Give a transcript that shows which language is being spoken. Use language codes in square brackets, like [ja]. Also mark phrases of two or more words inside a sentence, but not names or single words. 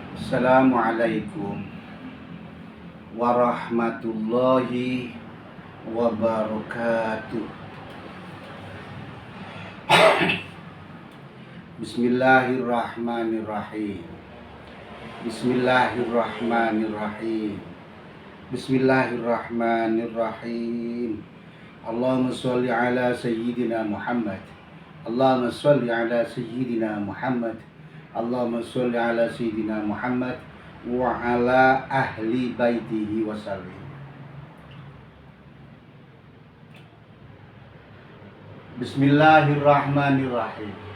[ar] السلام عليكم ورحمة الله وبركاته. بسم الله الرحمن الرحيم. بسم الله الرحمن الرحيم. بسم الله الرحمن الرحيم. اللهم صل على سيدنا محمد. اللهم صل على سيدنا محمد. اللهم صل على سيدنا محمد وعلى أهل بيته وسلم. بسم الله الرحمن الرحيم.